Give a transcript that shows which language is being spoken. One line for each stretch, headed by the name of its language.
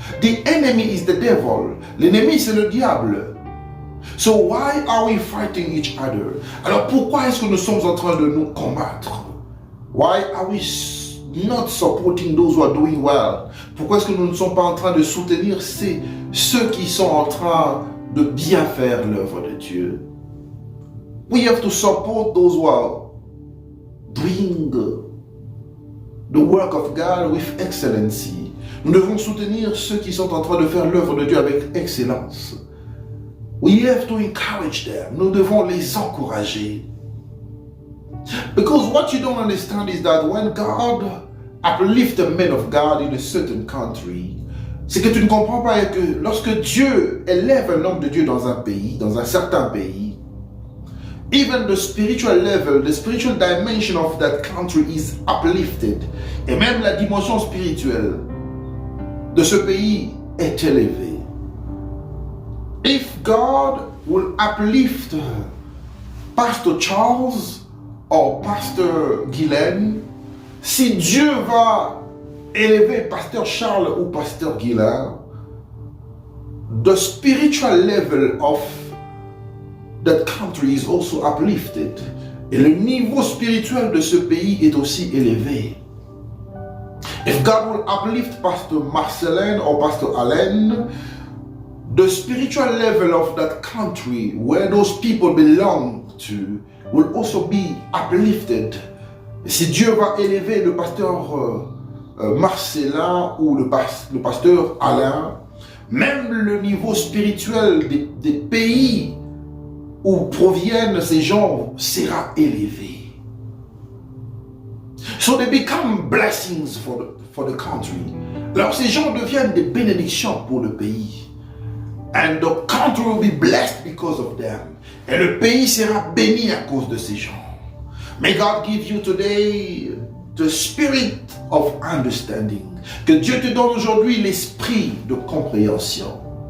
English: The enemy is the devil.
French: L'ennemi c'est le diable.
English: So why are we fighting each other?
French: Alors pourquoi est-ce que nous sommes en train de nous combattre?
English: Why are we not supporting those who are doing well?
French: Pourquoi est-ce que nous ne sommes pas en train de soutenir ceux qui sont en train de bien faire l'œuvre de Dieu?
English: We have to support those who are doing the work of God with excellency.
French: Nous devons soutenir ceux qui sont en train de faire l'œuvre de Dieu avec excellence.
English: We have to encourage them.
French: Nous devons les encourager.
English: Because what you don't understand is that when God uplifts a man of God in a certain country,
French: c'est que tu ne comprends pas que lorsque Dieu élève un homme de Dieu dans un pays, dans un certain pays,
English: even the spiritual level, the spiritual dimension of that country is uplifted.
French: Et même la dimension spirituelle de ce pays est élevé.
English: If God will uplift Pastor Charles or Pastor Guylaine,
French: si Dieu va élever Pasteur Charles ou Pasteur Guylaine,
English: the spiritual level of that country is also uplifted.
French: Et le niveau spirituel de ce pays est aussi élevé.
English: If God will uplift Pastor Marcelin or Pastor Alain, the spiritual level of that country where those people belong to will also be uplifted.
French: Et si Dieu va élever le pasteur Marcelin ou le pasteur Alain, même le niveau spirituel des pays où proviennent ces gens sera élevé.
English: So they become blessings for the country.
French: Alors ces gens deviennent des bénédictions pour le pays.
English: And the country will be blessed because of them.
French: Et le pays sera béni à cause de ces gens.
English: May God give you today the spirit of understanding.
French: Que Dieu te donne aujourd'hui l'esprit de compréhension.